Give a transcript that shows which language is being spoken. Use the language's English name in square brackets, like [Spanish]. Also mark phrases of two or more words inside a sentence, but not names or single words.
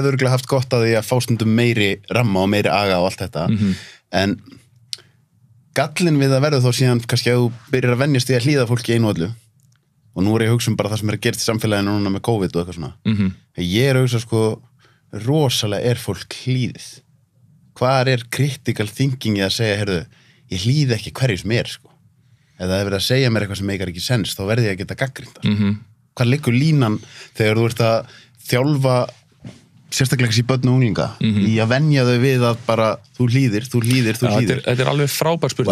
[Icelandic] hefði örugglega haft gott að því að fá stundum meiri ramma og meiri aga og allt þetta en gallinn við að verða þá síðan kannski að þú byrjar að venjast í að hlýða fólki einu öllu og nú ég að hugsa bara það sem er að gerast í samfélaginu núna með COVID og eitthvað svona ég er að hugsa sko rosalega er fólk hlýðið hvað er [English] critical thinking [Icelandic] að segja heyrðu, ég hlýði ekki hverju sem er sko ef það er verið að segja mér eitthvað sem meikar ekki sens þá verði ég að geta gagnrýnt hvað liggur línan þegar þú ert að þjálfa sérstaklega í börn og unglinga í að venja þau við að bara þú hlýðir Þetta er alveg frábær spurning